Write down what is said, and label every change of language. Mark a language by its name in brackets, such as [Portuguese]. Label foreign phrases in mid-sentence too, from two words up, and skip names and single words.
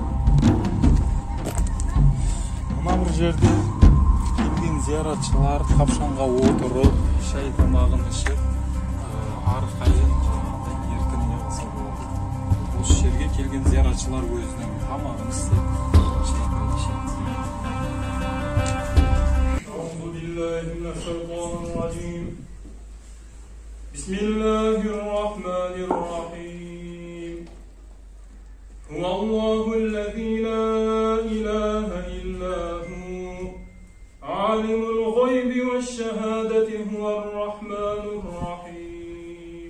[Kazakh] Мына бір жерде келген зияратшылар қапшанға отырып, шай тамағын ішіп, арқайын еркін не қылса болады. Осы жерге келген зияратшылар өзінің тамағын істеп, шайын ішеді. [Arabic] بسم الله الرحمن الرحيم. الله الذي لا إله إلا هو عالم الغيب والشهادة هو الرحمن الرحيم.